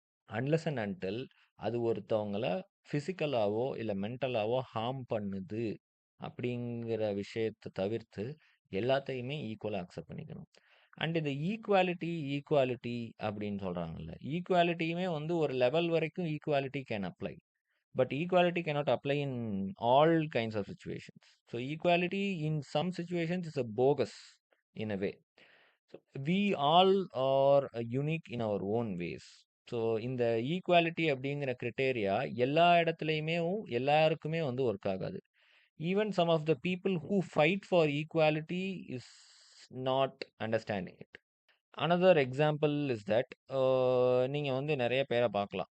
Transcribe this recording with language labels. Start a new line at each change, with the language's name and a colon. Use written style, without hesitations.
Tamil: Unless and until அது ஒருத்தவங்கள ஃபிசிக்கலாவோ இல்லை மென்டலாவோ ஹார்ம் பண்ணுது அப்படிங்கிற விஷயத்தை தவிர்த்து எல்லாத்தையுமே ஈக்குவலாக அக்செப்ட் பண்ணிக்கணும். அண்ட் இந்த ஈக்குவாலிட்டி அப்படின்னு சொல்கிறாங்கல்ல, ஈக்குவாலிட்டியுமே வந்து ஒரு லெவல் வரைக்கும்
English: Equality can apply. But equality cannot apply in all kinds of situations. So equality in some situations is a bogus in a way. So we all are unique in our own ways.
Tamil: So இந்த equality அப்படிங்கிற criteria எல்லா இடத்துலையுமே எல்லாருக்குமே வந்து work ஆகாது.
English: Even some of the people who fight for equality is not understanding it. Another example is that,
Tamil: நீங்கள் வந்து நிறைய பேரை பார்க்கலாம்.